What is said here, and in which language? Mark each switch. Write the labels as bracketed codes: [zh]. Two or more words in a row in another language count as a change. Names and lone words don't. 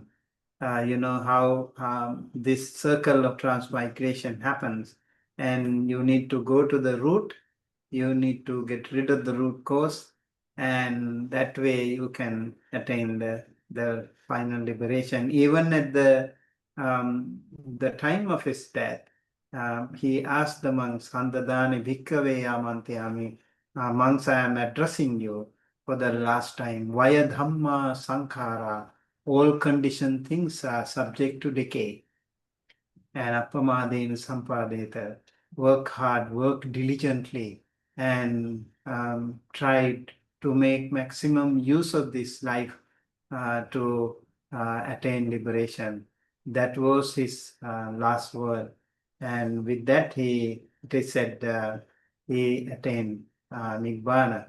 [en] You know how this circle of transmigration happens, and you need to go to the root. You need to get rid of the root cause, and that way you can attain the final liberation. Even at the time of his death, he asked the monks, [pi] "Sandadani bhikkhave yamantyami." [en] Monks, I am addressing you for the last time. [pi] Vaya dhamma sankhara. [en] All conditioned things are subject to decay. [pi] And appamadena sampadeta. [en] Work hard, work diligently, and try to make maximum use of this life to attain liberation. That was his last word. And with that, it is said, he attained Nibbana.